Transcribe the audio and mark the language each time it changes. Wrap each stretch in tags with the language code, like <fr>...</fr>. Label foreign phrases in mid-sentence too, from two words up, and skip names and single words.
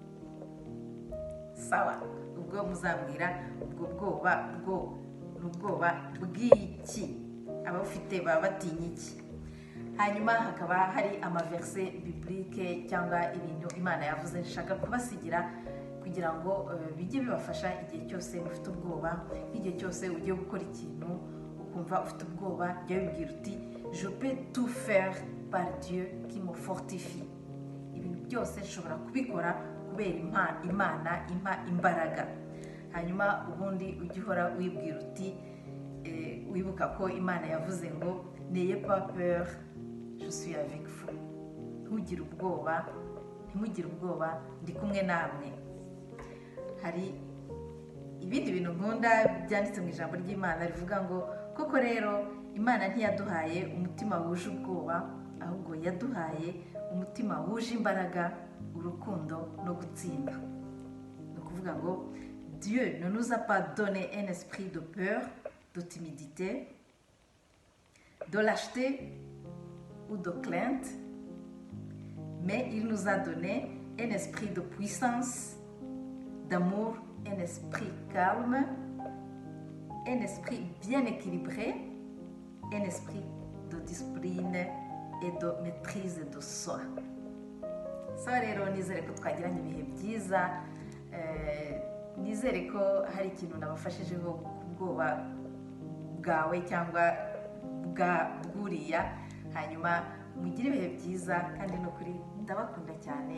<rw>Sawa, ubwo muzambwira ubwo bwoba n'ubwoba bw'iki, abafite baba batinya iki. Hanyuma hakaba hari amaverse biblique cyangwa ibintu Imana yavuze nshaka kubasigira kugira ngo bijye bibafasha igihe cyose mufite ubwoba. Igihe cyose ugiye gukora ikintu ukumva ufite ubwoba, jya wibwira uti</rw> <fr>je peux tout faire par Dieu qui me fortifie.</fr> <rw>Ibintu byose nshobora kubikora kubera Imana impa imbaraga. Hanyuma ubundi ujye uhora wibwira uti wibuka ko Imana yavuze ngo</rw> <fr>n'ayez pas peur, je suis avec vous.</fr> <rw>Ntugire ubwoba, ntimugire ubwoba, ndi kumwe namwe. Hari ibindi bintu nkunda byanditse mu ijambo ry'Imana rivuga ngo koko rero Imana ntiyaduhaye umutima wuje ubwoba, ahubwo yaduhaye umutima wuje imbaraga, urukundo no gutsinda. Ni ukuvuga ngo</rw> <fr>Dieu ne nous a pas donné un esprit de peur, de timidité, de lâcheté ou de crainte, mais il nous a donné un esprit de puissance, d'amour, un esprit calme, un esprit bien équilibré, un esprit de discipline et de maîtrise de soi.</fr> <rw>Ça rero nizere ko twagiranye ibihe byiza, nizere ko hari ikintu nabafashijeho ku bwoba bwawe cyangwa bwuriya. hanyuma mugire ibihe byiza, kandi no kuri ndabakunda cyane.</rw>